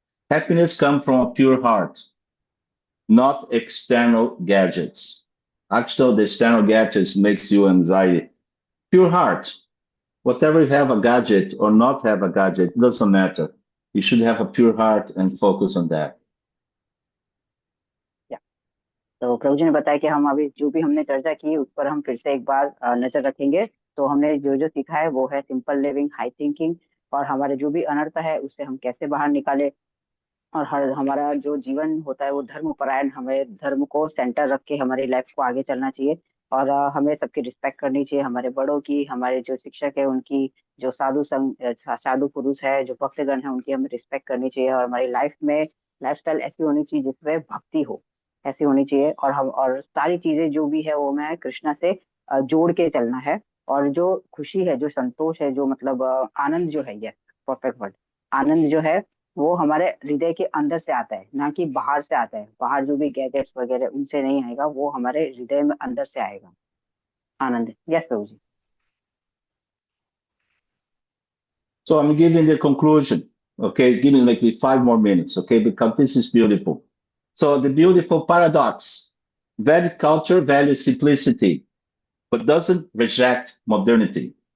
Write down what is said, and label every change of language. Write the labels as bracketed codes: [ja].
[en] Happiness comes from a pure heart, not external gadgets. Actually, the external gadgets makes you anxiety. Pure heart. Whatever you have a gadget or not have a gadget, doesn't matter. You should have a pure heart and focus on that. [hi] तो प्रभु जी ने बताया कि हम अभी जो भी हमने चर्चा की उस पर हम फिर से एक बार नजर रखेंगे। तो हमने जो जो सीखा है वो है सिंपल लिविंग, हाई थिंकिंग, और हमारे जो भी अनर्थ है उससे हम कैसे बाहर निकाले, और हमारा जो जीवन होता है वो धर्म परायण, हमें धर्म को सेंटर रख के हमारी लाइफ को आगे चलना चाहिए, और हमें सबकी रिस्पेक्ट करनी चाहिए, हमारे बड़ों की, हमारे जो शिक्षक है उनकी, जो साधु पुरुष है, जो भक्तगण है उनकी हमें रिस्पेक्ट करनी चाहिए, और हमारी लाइफ में लाइफस्टाइल ऐसी होनी चाहिए जिसमें भक्ति हो, ऐसी होनी चाहिए, और सारी चीजें जो भी है वो मैं कृष्णा से जोड़ के चलना है। और जो खुशी है, जो संतोष है, जो मतलब आनंद जो है, ये परफेक्ट वर्ड, आनंद जो है वो हमारे हृदय के अंदर से आता है, ना कि बाहर से आता है। बाहर जो भी गैजेट्स वगैरह उनसे नहीं आएगा, वो हमारे हृदय में अंदर से आएगा आनंद। Yes Prabhu ji. [en] So I'm giving the conclusion, okay? Give me like 5 more minutes, okay? Because this is beautiful. So the beautiful paradox, Vedic culture values simplicity, but doesn't reject modernity.